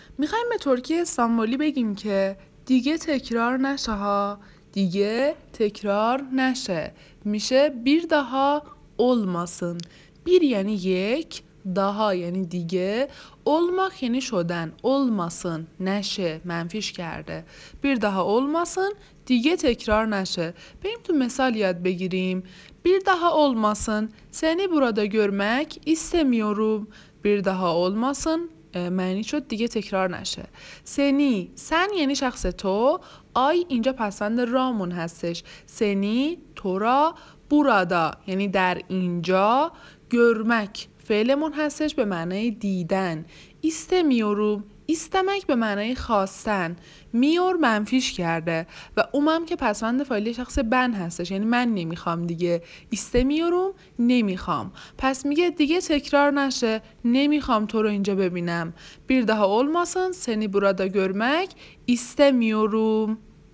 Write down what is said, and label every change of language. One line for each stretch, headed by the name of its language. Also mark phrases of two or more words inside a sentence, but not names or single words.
Persian: میخوایم به ترکیه استانبولی بگیم که دیگه تکرار نشه ها. دیگه تکرار نشه. میشه
Turkish: bir daha olmasın.
Persian: Bir یعنی یک، daha یعنی دیگه، olmak یعنی شدن، olmasın نشه، منفیش کرده.
Turkish: bir daha olmasın
Persian: دیگه تکرار نشه. بریم تو مثال یاد بگیریم.
Turkish: bir daha olmasın seni burada görmek istemiyorum. bir daha olmasın
Persian: معنی شد دیگه تکرار نشه. سنی، سن یعنی شخص تو، آی اینجا پسوند رامون هستش. سنی تو را، burada یعنی در اینجا، görmek فعلمون هستش به معنای دیدن.
Turkish: istemiyorum istemek
Persian: به معنای خواستن. میور منفیش کرده و اومم که پسوند فاعلی شخص ben هستش، یعنی من نمیخوام دیگه. istemiyorum نمیخوام. پس میگه دیگه تکرار نشه، نمیخوام تو رو اینجا ببینم.
Turkish: bir daha olmasın seni burada görmek istemiyorum.